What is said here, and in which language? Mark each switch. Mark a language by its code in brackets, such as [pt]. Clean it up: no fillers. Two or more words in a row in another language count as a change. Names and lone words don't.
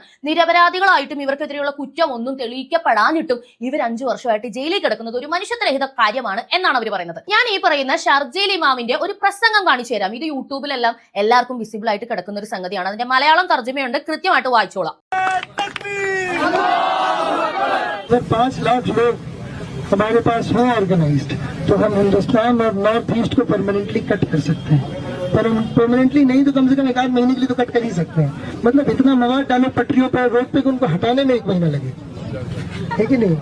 [ml] നിരപരാധികളായിട്ടും ഇവർക്കെതിരെയുള്ള കുറ്റം ഒന്നും തെളിയിക്കപ്പെടാനിട്ടും ഇവർ 5 വർഷമായിട്ട് ജയിലിൽ കിടക്കുന്നത് ഒരു മനുഷ്യത്വരഹിത കാര്യമാണ് എന്നാണ് അവർ പറയുന്നത്. ഞാൻ ഈ പറയുന്ന ഷർജീൽ ഇമാമിന്റെ ഒരു പ്രസംഗം കാണിച്ചു തരാം. ഇത് യൂട്യൂബിലെല്ലാം എല്ലാവർക്കും വിസിബിൾ ആയിട്ട് കിടക്കുന്ന ഒരു സംഗതിയാണ്. അതിന്റെ മലയാളം തർജ്ജമയുണ്ട്, കൃത്യമായിട്ട് വായിച്ചോളാം. [hi] 5 लाख लोग हमारे पास हो ऑर्गेनाइज्ड तो हम हिंदुस्तान और नॉर्थ ईस्ट को परमानेंटली कट कर सकते हैं। पर परमानेंटली नहीं तो कम से कम 1 महीने के लिए तो कट कर ही सकते हैं। मतलब इतना मवाद डालो पटरियों पर, रोड पे, उनको हटाने में 1 महीना लगे, है कि नहीं?